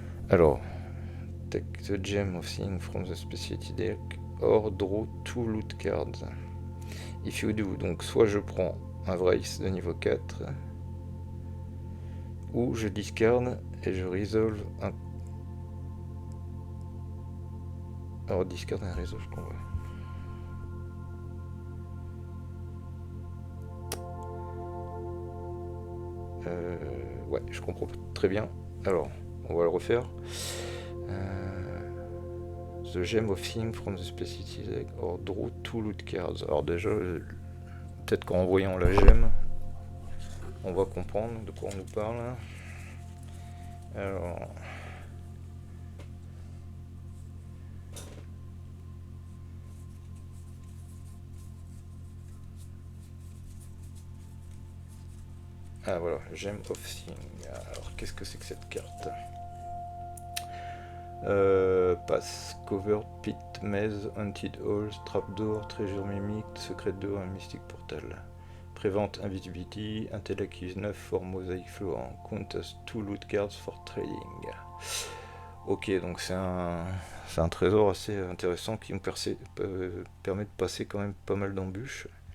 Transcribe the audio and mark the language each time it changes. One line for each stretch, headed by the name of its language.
English: Alors, take the gem of seeing from the specialty deck or draw 2 loot cards. If you do,
French: donc soit je prends un Vrace de niveau 4, ou je discarde et je résolve un... Alors discarde et résolve combat. Ouais, je comprends très bien. Alors, on va le refaire.
English: The gem of seeing from the specialty deck or draw 2 loot cards.
French: Alors déjà, peut-être qu'en voyant la gemme, on va comprendre de quoi on nous parle. Alors... Ah voilà, Gem of Seeing. Alors qu'est-ce que c'est que cette carte?
English: Pass, Covered, Pit, Maze, Haunted Halls, Trapdoor, Treasure Mimic, Secret Door, un Mystic Portal. Prevent Invisibility, Intellect is 9 for Mosaic Floor. Count as 2 loot cards for trading.
French: Ok, donc c'est un trésor assez intéressant qui me permet de passer quand même pas mal d'embûches.